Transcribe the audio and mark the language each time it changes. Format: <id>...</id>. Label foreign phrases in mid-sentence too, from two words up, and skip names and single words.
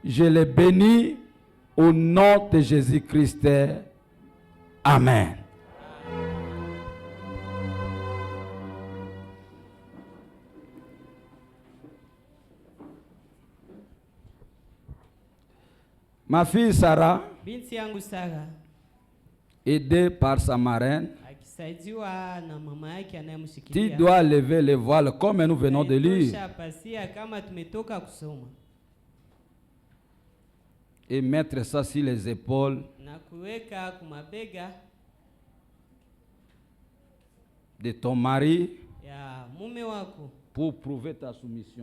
<fr>Je les bénis Au nom de Jésus-Christ. Amen. Ma fille Sarah,</fr> <sw>binti yangu Sara,</sw> <fr>aidée par sa marraine,</fr> <sw>akisaidiwa na mama yake</sw> <fr>tu</fr> <sw>anayemshikilia,</sw> <fr>dois lever le voile comme nous venons de lire</fr> <sw>Tosha pasia kama tumetoka kusoma,</sw> <fr>et mettre ça sur les épaules</fr> <sw>na kuweka kumabega</sw> <fr>de ton mari</fr> <sw>ya mume wako</sw> <fr>pour prouver ta soumission.</fr>